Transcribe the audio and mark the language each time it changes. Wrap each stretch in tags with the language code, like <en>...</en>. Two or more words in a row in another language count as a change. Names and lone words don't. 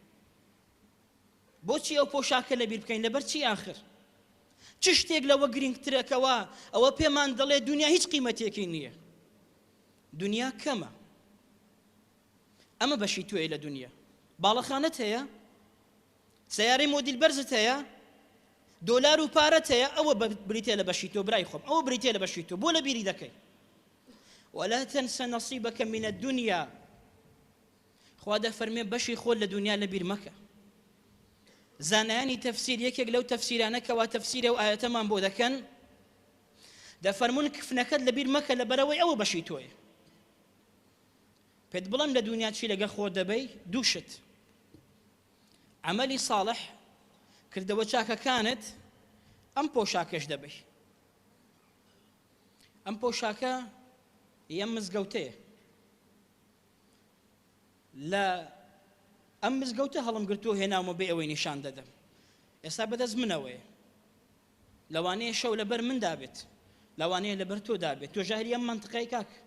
<ckb>بۆچی ئەو پۆشاکە لە بیر بکەین لەبەر چی ئاخر چ شتێک لەوە گرنگترەکەوە ئەوە پێمان دەڵێ دنیا هیچ قیمەتێکی نییە دنیا کەمە ئەمە بەشی توێ لە دنیا باڵەخانەت هەیە سەیارەی مۆدیل بەرزت هەیە دۆلار و پارەت هەیە ئەوە بریتێ لە بەشی تۆ برای خۆم ئەوە بریتێ لە بەشی تۆ بۆ لە بیری دەکەی</ckb> <ar>ولا تنس نصيبك من الدنيا</ar> <ckb>خوا دەفەرمێ بەشی خۆت لە دنیا لە بیر مەکە زانایانی تەفسیر یەکێک لەو تەفسیرانە کەوا تەفسیرە و ئاەتەمان بۆ دەکەن دەفەرمون کفنەکەت لە بیر مەکە لەبەرەوەی ئەوە بەشی تۆیە پێت بڵم لە دنیا چی لەگە خۆ دەبەی دووشت</ckb> <ar>عملی صالح</ar> <ckb>کردەوە چاکەکانت ئەم پۆشاکەش دەبەی ئەم پۆشاکە یەم مزگەوتەیە لە ئەم مزگەوتە هەڵم گرتووە هێناومە بێ ئەوەی نیشان دەدەم ئێستا بەدەست منەوەیە لەوانەیە شەو لەبەر من دابێت لەوانەیە لەبەر تۆ دابێت تۆ ژاهری ئەم منتقەی کاک</ckb>